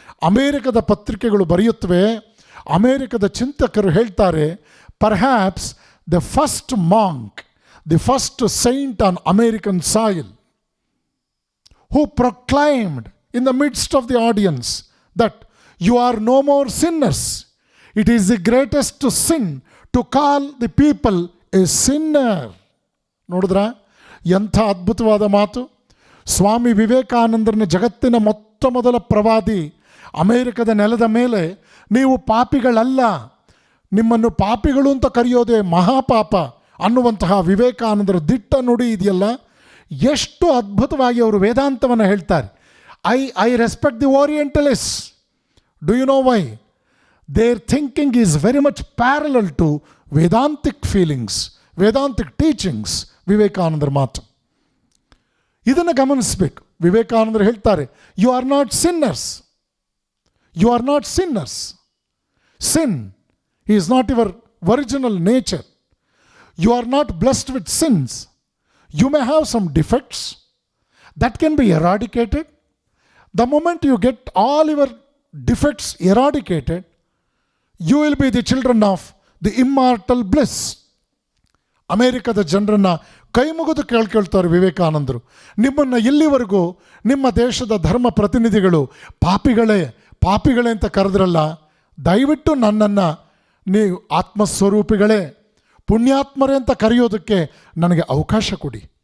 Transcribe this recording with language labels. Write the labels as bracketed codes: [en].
[kn] ಅಮೇರಿಕದ ಪತ್ರಿಕೆಗಳು ಬರೆಯುತ್ತವೆ, ಅಮೇರಿಕದ ಚಿಂತಕರು ಹೇಳ್ತಾರೆ, [en] Perhaps the first monk, the first saint on American soil, who proclaimed in the midst of the audience that you are no more sinners. It is the greatest sin to call the people a sinner. [kn] ನೋಡಿದ್ರ ಎಂಥ ಅದ್ಭುತವಾದ ಮಾತು. ಸ್ವಾಮಿ ವಿವೇಕಾನಂದರನ್ನ ಜಗತ್ತಿನ ಮೊತ್ತ ಮೊದಲ ಪ್ರವಾದಿ ಅಮೇರಿಕದ ನೆಲದ ಮೇಲೆ ನೀವು ಪಾಪಿಗಳಲ್ಲ, ನಿಮ್ಮನ್ನು ಪಾಪಿಗಳು ಅಂತ ಕರೆಯೋದೇ ಮಹಾಪಾಪ ಅನ್ನುವಂತಹ ವಿವೇಕಾನಂದರ ದಿಟ್ಟ ನುಡಿ ಇದೆಯಲ್ಲ, ಎಷ್ಟು ಅದ್ಭುತವಾಗಿ ಅವರು ವೇದಾಂತವನ್ನು ಹೇಳ್ತಾರೆ. [en] I respect the orientalist. Do you know why? Their thinking is very much parallel to Vedantic feelings, Vedantic teachings. [kn] ವಿವೇಕಾನಂದರ ಮಾತು ಇದನ್ನು ಗಮನಿಸಬೇಕು. ವಿವೇಕಾನಂದರು ಹೇಳ್ತಾರೆ, [en] You are not sinners, you are not sinners. sin. He is not your original nature. You are not blessed with sins. You may have some defects that can be eradicated. The moment you get all your defects eradicated, you will be the children of the immortal bliss. [kn] ಅಮೇರಿಕದ ಜನರನ್ನು ಕೈ ಮುಗಿದು ಕೇಳ್ತಾರೆ ವಿವೇಕಾನಂದರು, ನಿಮ್ಮನ್ನು ಇಲ್ಲಿವರೆಗೂ ನಿಮ್ಮ ದೇಶದ ಧರ್ಮ ಪ್ರತಿನಿಧಿಗಳು ಪಾಪಿಗಳೇ ಅಂತ ಕರೆದ್ರಲ್ಲ, ದಯವಿಟ್ಟು ನನ್ನನ್ನು ನೀವು ಆತ್ಮಸ್ವರೂಪಿಗಳೇ, ಪುಣ್ಯಾತ್ಮರೇ ಅಂತ ಕರೆಯೋದಕ್ಕೆ ನನಗೆ ಅವಕಾಶ ಕೊಡಿ.